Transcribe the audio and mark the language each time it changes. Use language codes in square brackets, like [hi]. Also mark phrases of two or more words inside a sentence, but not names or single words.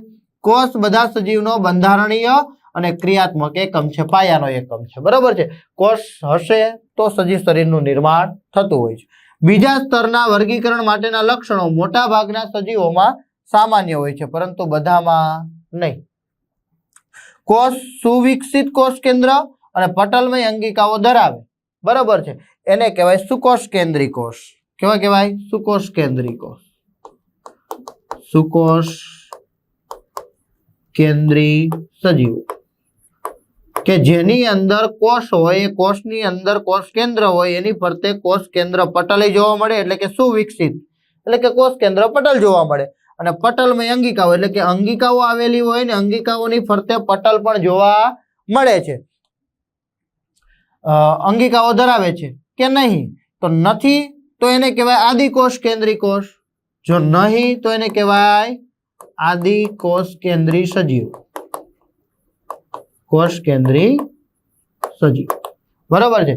[gu] કોષ બધા સજીવનો બંધારણીય અને ક્રિયાત્મક એકમ છે, પાયાનો એકમ છે, બરાબર છે। કોષ હશે તો સજીવ શરીરનું નિર્માણ થતું હોય છે। બીજા સ્તરના વર્ગીકરણ માટેના લક્ષણો મોટા ભાગના સજીવોમાં સામાન્ય હોય છે, પરંતુ બધામાં નહીં। કોષ સુવિકસિત કોષ કેન્દ્ર ઔર પટલમય અંગિકાઓ ધરાવે, [hi] बराबर है, [gu] એને કહેવાય સુકોષ કેન્દ્રીય કોષ। કેવા કહેવાય? સુકોષ કેન્દ્રીય કોષ। સુકોષ કેન્દ્રીય સજીવ કે જેની અંદર કોષ હોય, કોષની અંદર કોષ કેન્દ્ર હોય, એની ફરતે કોષ કેન્દ્ર પટલ જોવા મળે, એટલે કે સુવિકસિત, એટલે કે કોષ કેન્દ્ર પટલ જોવા મળે। અને પટલમય અંગિકાઓ એટલે કે અંગિકાઓ આવેલી હોય ને અંગિકાઓની ફરતે પટલ પણ જોવા મળે છે। અંગિકાઓ ધરાવે છે કે નહીં? તો નથી તો એને કહેવાય આદિકોષ કેન્દ્રીય કોષ। જો નહીં તો એને કહેવાય આદિકોષ કેન્દ્રીય સજીવ, કોષ કેન્દ્રીય સજીવ, બરાબર છે।